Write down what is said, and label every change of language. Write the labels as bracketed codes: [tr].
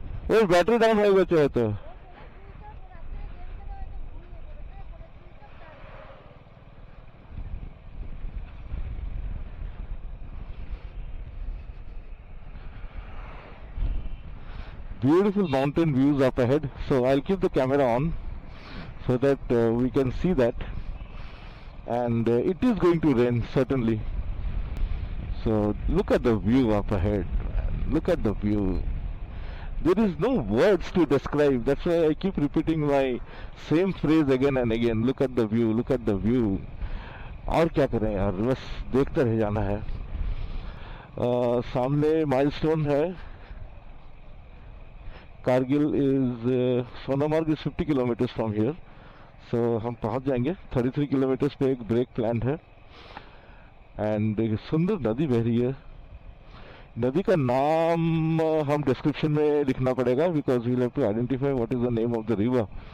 [hi] ये battery down हो गया तो [en] beautiful mountain views up ahead. So I'll keep the camera on so that we can see that. And it is going to rain certainly. So look at the view up ahead. Look at the view. There is no words to describe. That's why I keep repeating my same phrase again and again. Look at the view. Look at the view. [hi] और क्या करें यार, बस देखते रह जाना है. सामने माइलस्टोन है. [en] Kargil is Sonamarg is 50 kilometers from here. [hi] So हम पहुंच जाएंगे. 33 kilometers पे एक ब्रेक प्लान है. एंड एक सुंदर नदी बह रही है. नदी का नाम हम डिस्क्रिप्शन में लिखना पड़ेगा [en] because we'll have to identify what is the name of the river.